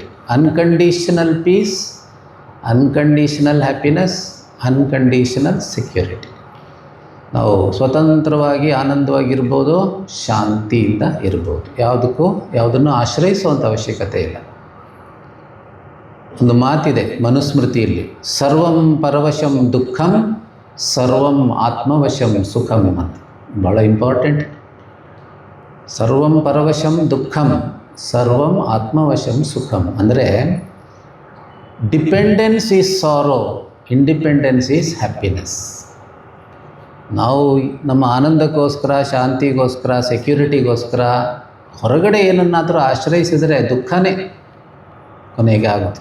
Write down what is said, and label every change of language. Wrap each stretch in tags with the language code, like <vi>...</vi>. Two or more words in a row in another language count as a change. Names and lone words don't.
<en>Unconditional peace, unconditional happiness, unconditional security.</en> <kn>ನಾವು ಸ್ವತಂತ್ರವಾಗಿ ಆನಂದವಾಗಿರ್ಬೋದು, ಶಾಂತಿಯಿಂದ ಇರ್ಬೋದು. ಯಾವುದನ್ನು ಆಶ್ರಯಿಸುವಂಥ ಅವಶ್ಯಕತೆ ಇಲ್ಲ. ಒಂದು ಮಾತಿದೆ ಮನುಸ್ಮೃತಿಯಲ್ಲಿ,</kn> <sa>ಸರ್ವಂ ಪರವಶಂ ದುಃಖಂ ಸರ್ವಂ ಆತ್ಮವಶಂ ಸುಖಂ ಅಂತ.</sa> <kn>ಭಾಳ ಇಂಪಾರ್ಟೆಂಟ್.</kn> <sa>ಸರ್ವಂ ಪರವಶಂ ದುಃಖಂ, ಸರ್ವಂ ಆತ್ಮವಶಂ ಸುಖಂ.</sa> <en>ಅಂದರೆ dependence is sorrow, independence is happiness.</en> <kn>ನಾವು ನಮ್ಮ ಆನಂದಕ್ಕೋಸ್ಕರ, ಶಾಂತಿಗೋಸ್ಕರ, ಸೆಕ್ಯೂರಿಟಿಗೋಸ್ಕರ ಹೊರಗಡೆ ಏನನ್ನಾದರೂ ಆಶ್ರಯಿಸಿದರೆ ದುಃಖನೇ ಕೊನೆಗೆ ಆಗುತ್ತೆ.</kn>